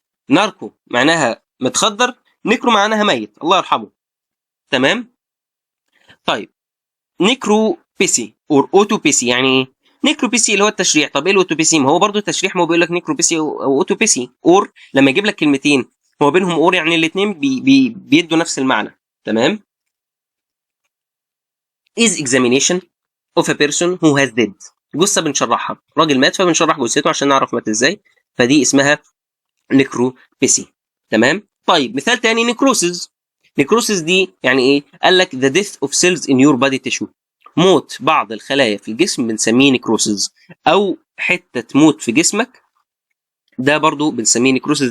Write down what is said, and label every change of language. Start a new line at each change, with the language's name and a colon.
Arabic: ناركو معناها متخدر، نيكرو معناها ميت، الله يرحمه. تمام. طيب نيكرو بيسي اور اوتو بيسي يعني ايه؟ نيكرو بيسي اللي هو التشريح. طب ايه الاوتو بيسي؟ ما هو برضه تشريح، ما هو بيقول لك نيكرو بيسي او اوتو بيسي. اور لما يجيب لك كلمتين هو بينهم اور، يعني الاثنين بيدوا نفس المعنى. تمام.
English: is examination of a person who has dead.
Arabic: جثه بنشرحها، راجل مات فبنشرح جثته عشان نعرف مات ازاي، فدي اسمها نيكرو بيسي. تمام. طيب مثال تاني نيكروسيس. نيكروسيس دي يعني ايه؟ قال لك
English: the death of cells in your body tissue،
Arabic: موت بعض الخلايا في الجسم بنسميه نيكروسيس، او حته تموت في جسمك ده برضو بنسميه نيكروسيس.